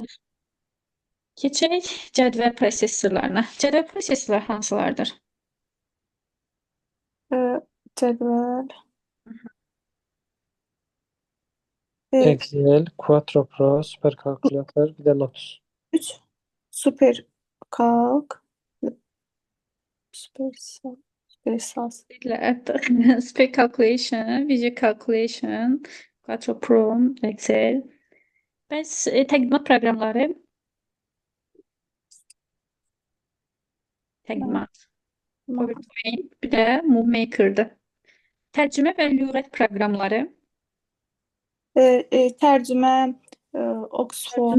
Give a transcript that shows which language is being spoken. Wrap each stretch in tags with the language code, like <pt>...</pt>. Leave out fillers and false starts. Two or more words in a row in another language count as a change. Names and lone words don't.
<az>Keçək cədvəl prosesorlarına. Cədvəl prosesorlar hansılardır? cədvəl. Excel, Quattro Pro, superkalkulyator, bir də Lotus. 3 Super Calc, Super SAS. Spec Calculation, Visual Calculation, Quattro Pro, Excel. Bəs təqdimat proqramları? Təqdimat. PowerPoint, bir də MoveMaker-dır. Tərcümə və lüğət proqramları? Tərcümə Oxford,</az>